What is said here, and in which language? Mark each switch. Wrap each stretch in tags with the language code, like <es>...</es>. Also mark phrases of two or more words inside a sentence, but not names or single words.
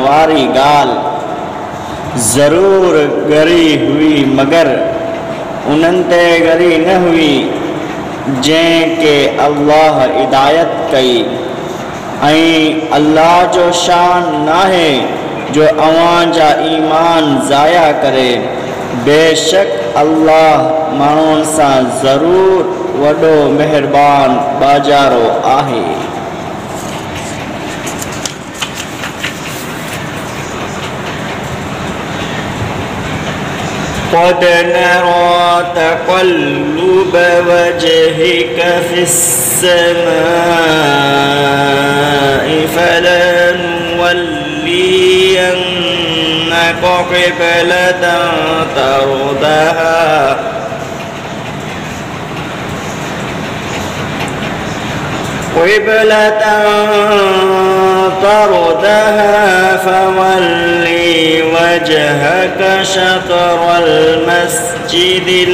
<sd>वारी गाल ज़रूर गरी हुई मगर उन्हनि ते गरी न हुई जंहिंखे अल्लाह हिदायत कई ऐं अल्लाह जो शान नाहे जो अवां जा ईमान ज़ाया करे बेशक अल्लाह माण्हुनि सां ज़रूर वॾो मेहरबान बाजारो आहे</sd> <ar>قد نرى تقلب وجهك في السماء فلنولينك قبلة ترضها فولي وجهك شطر المسجد</ar>